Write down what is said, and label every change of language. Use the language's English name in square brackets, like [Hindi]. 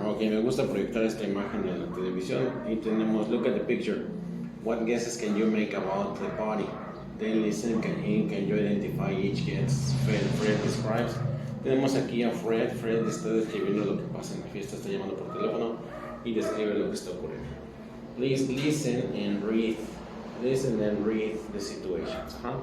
[Spanish] Ok, me gusta proyectar esta imagen en la televisión. Y tenemos [English] look at the picture. What guesses can you make about the body? Then listen, can you identify each guess? Fred describes. [Spanish] Tenemos aquí a Fred. Fred está describiendo lo que pasa en la fiesta, está llamando por teléfono y describe lo que está ocurriendo. [English] Please listen and read. Listen and read the situations.